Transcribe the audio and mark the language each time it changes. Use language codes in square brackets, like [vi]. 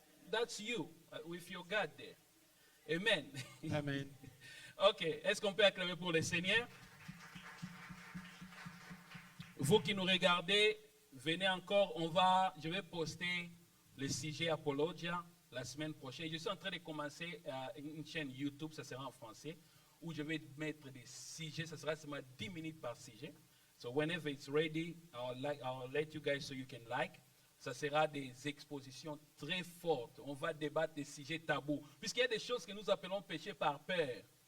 [en] That's you, with your God there. Amen. Amen. [fr] Ok, est-ce qu'on peut acclamer pour le Seigneur? Vous qui nous regardez, venez encore, je vais poster le sujet Apologia la semaine prochaine. Je suis en train de commencer une chaîne YouTube, ça sera en français, où je vais mettre des sujets, ça sera seulement 10 minutes par sujet. [en] So whenever it's ready, I'll let you guys so you can like. [fr] Ça sera des expositions très fortes. On va débattre des sujets tabous. Puisqu'il y a des choses que nous appelons péché par peur.